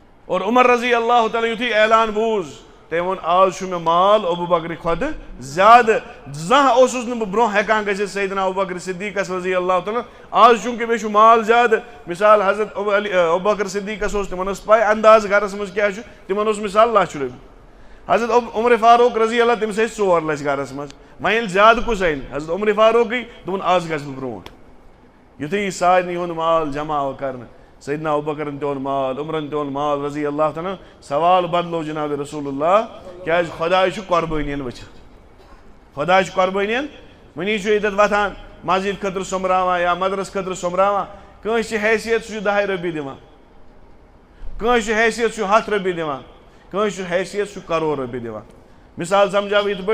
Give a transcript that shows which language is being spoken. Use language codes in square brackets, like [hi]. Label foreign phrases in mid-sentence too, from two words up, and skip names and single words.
[ks] اور عمر [ar] رضی اللہ تعالیٰ [ks] یُتھُے اعلان بوٗز تٔمۍ ووٚن آز چھُ مےٚ مال ابوٗ بکرِ کھۄتہٕ زیادٕ زانٛہہ اوسُس نہٕ بہٕ برٛونٛہہ ہٮ۪کان گٔژھِتھ سیدنا ابوٗ بکر صدیٖقس [ar] رضی اللہ تعالیٰ [ks] آز چوٗنٛکہِ مےٚ چھُ مال زیادٕ مثال حضرت ابوٗ بکر صدیٖقس اوس تِمن ٲس پاے انداز گرس منٛز کیٛاہ چھُ تِمن اوس مثال لچھ رۄپیہِ حضرت عمر فاروق [ar] رضی اللہ [ks] تٔمِس ٲسۍ 4 لچھ گرس منٛز وۄنۍ ییٚلہِ زیادٕ کُس اَنہِ حضرت عمر فاروقٕے دوٚپُن آز گژھٕ بہٕ برٛونٛٹھ یُتھُے یہِ سارنٕے ہُنٛد مال جمع آو کرنہٕ سیدنا ابوٗ بکرن تہِ اوٚن مال عمرن تہِ اوٚن مال [ar] رضی اللہ تعالیٰ [ks] سوال بدلو جناب [ar] رسول اللہ [ks] کیٛازِ خۄداے چھُ قۄربٲنین وٕچھان خۄداے چھُ قۄربٲنین وٕنی چھُ ییٚتٮ۪تھ وۄتھان مسجد خٲطرٕ سوٚمبراوان یا مدرس خٲطرٕ سوٚمبراوان کٲنٛسہِ چھِ حیثیت سُہ چھُ 10 رۄپیہِ دِوان کٲنٛسہِ چھُ حیثیت سُہ چھُ 100 رۄپیہِ دِوان کٲنٛسہِ چھُ حیثیت سُہ چھُ 1 کرور رۄپیہِ دِوان مثال سمجھاو یِتھ